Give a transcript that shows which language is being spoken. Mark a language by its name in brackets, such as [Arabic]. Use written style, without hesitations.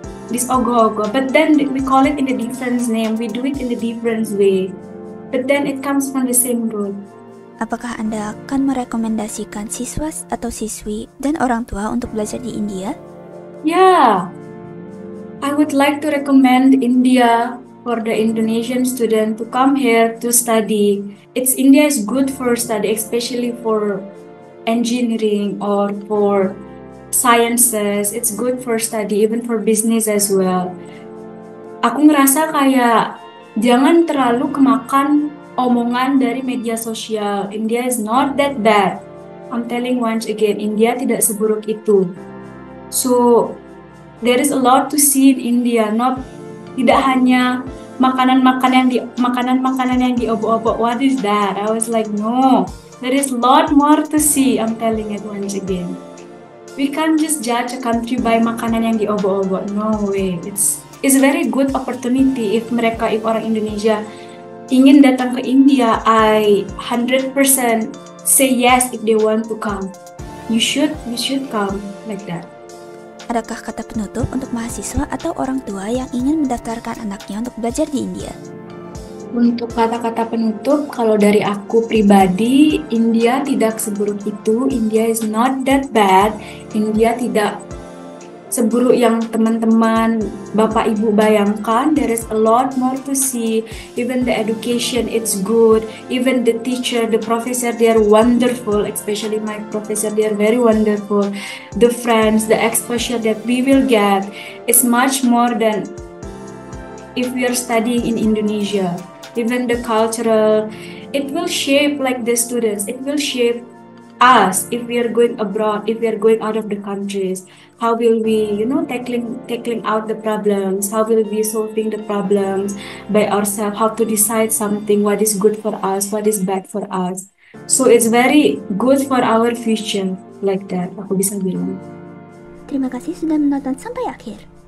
[English] this ogoh-ogoh, but then we call it in a different name, we do it in a different way, but then it comes from the same root. [Indonesian] Apakah Anda akan merekomendasikan siswa atau siswi dan orang tua untuk belajar di India? [English] Yeah, I would like to recommend India for the Indonesian student to come here to study. India is good for study, especially for engineering or for sciences. It's good for study, even for business as well. [Indonesian] Aku ngerasa kayak jangan terlalu kemakan omongan dari media sosial. [English] India is not that bad. I'm telling once again, [Indonesian] India tidak seburuk itu. [English] So there is a lot to see in India. [Indonesian] Tidak hanya makanan-makanan yang diobok-obok. [English] What is that? I was like, no. There is a lot more to see. I'm telling it once again. We can't just judge a country by [Indonesian] makanan yang diobok-obok. [English] No way. It's a very good opportunity if [Indonesian] orang Indonesia ingin datang ke India. [English] I 100% say yes if they want to come. You should come like that. [Indonesian] Adakah kata penutup untuk mahasiswa atau orang tua yang ingin mendaftarkan anaknya untuk belajar di India? Untuk kata-kata penutup, kalau dari aku pribadi, India tidak seburuk itu. [English] India is not that bad. [Indonesian] India tidak seburuk yang teman-teman, bapak ibu bayangkan. [English] There is a lot more to see. Even the education, it's good. Even the teacher, the professor, they are wonderful. Especially my professor, they are very wonderful. The friends, the exposure that we will get is much more than if we are studying in Indonesia. Even the cultural, it will shape like the students. It will shape us if we are going abroad, if we are going out of the countries. How will we, tackling out the problems? How will we solving the problems by ourselves? How to decide something, what is good for us, what is bad for us. So it's very good for our future, like that, [Indonesian] aku bisa bilang. Terima kasih sudah menonton sampai akhir.